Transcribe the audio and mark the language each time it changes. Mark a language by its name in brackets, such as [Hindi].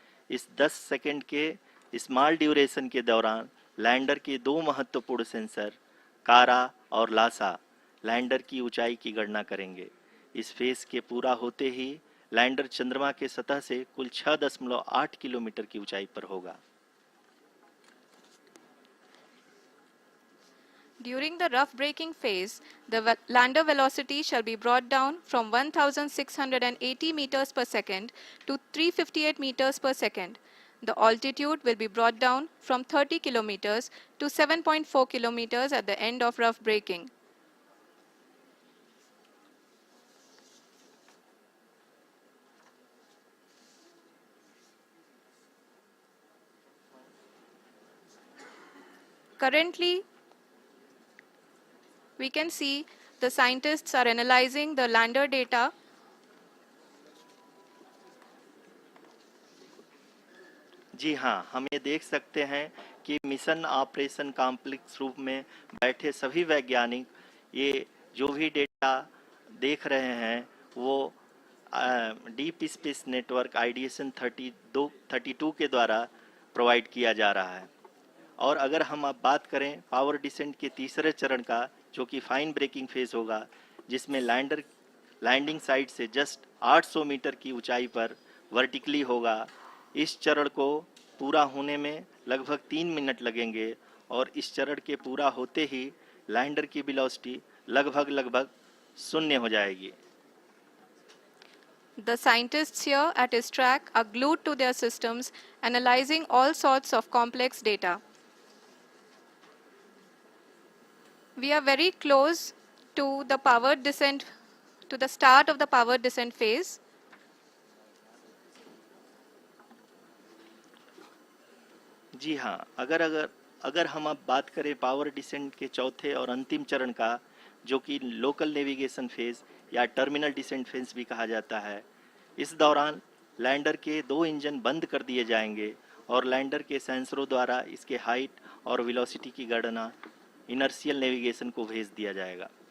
[Hindi] इस 10 सेकंड के small duration के दौरान लैंडर के 2 महत्वपूर्ण सेंसर कारा और लासा लैंडर की ऊंचाई की गणना करेंगे। इस फेज के पूरा होते ही लैंडर चंद्रमा के सतह से कुल 6.8 किलोमीटर की ऊंचाई पर होगा। [English] During the rough braking phase, the lander velocity shall be brought down from 1680 meters per second to 358 meters per second. The altitude will be brought down from 30 kilometers to 7.4 kilometers at the end of rough braking. Currently, we can see the scientists are analyzing the lander data. [Hindi] जी हाँ, हम ये देख सकते हैं कि mission operation complex रूप में बैठे सभी वैज्ञानिक ये जो भी डेटा देख रहे हैं वो डीप स्पेस नेटवर्क IDSN 32 के द्वारा प्रोवाइड किया जा रहा है। और अगर हम अब बात करें पावर डिसेंट के तीसरे चरण का, जो कि फाइन ब्रेकिंग फेज होगा, जिसमें लैंडिंग साइट से जस्ट 800 मीटर की ऊंचाई पर वर्टिकली होगा। इस चरण को पूरा होने में लगभग 3 मिनट लगेंगे और इस चरण के पूरा होते ही लैंडर की वेलोसिटी लगभग शून्य हो जाएगी। [English] The scientists here at ISRO are glued to their systems, analyzing all sorts of complex data. We are very close to the powered descent, to the start of the powered descent phase. [Hindi] जी हाँ, अगर हम अब बात करें power descent के चौथे और अंतिम चरण का, जो कि लोकल नेविगेशन फेज या टर्मिनल डिसेंट फेज भी कहा जाता है, इस दौरान लैंडर के 2 इंजन बंद कर दिए जाएंगे और लैंडर के सेंसरों द्वारा इसके हाइट और वेलोसिटी की गणना इनर्शियल नेविगेशन को भेज दिया जाएगा।